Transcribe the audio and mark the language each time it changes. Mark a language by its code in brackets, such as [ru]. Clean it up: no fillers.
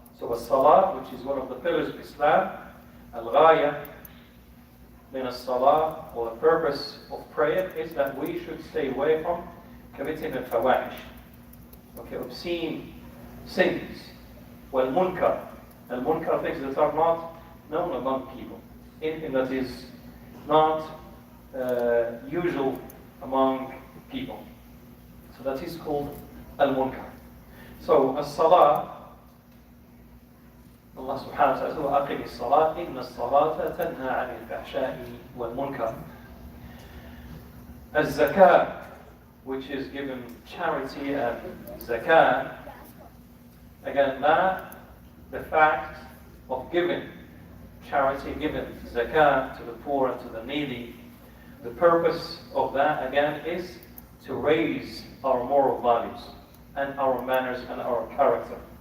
[en] So as-salah, which is one of the pillars of Islam, al-ghaya min as-salah, or the purpose of prayer, is that we should stay away from committing al-fawahish, okay, obscene sins, wal-munkar. Al-munkar, things that are not known among people, anything that is not usual among people. So that is called al-munkar. So as-salah, Allah subhanahu wa ta'ala says, [ar] وَأَقِمِ الصَّلَاةِ إِنَّ الصَّلَاةَ تَنْهَى عَنِ الْفَحْشَاءِ وَالْمُنكَرِ. [en] Az-zakah, which is given charity and zakah, again, that the fact of giving charity, giving zakah to the poor and to the needy, the purpose of that, again, is to raise our moral values and our manners and our character.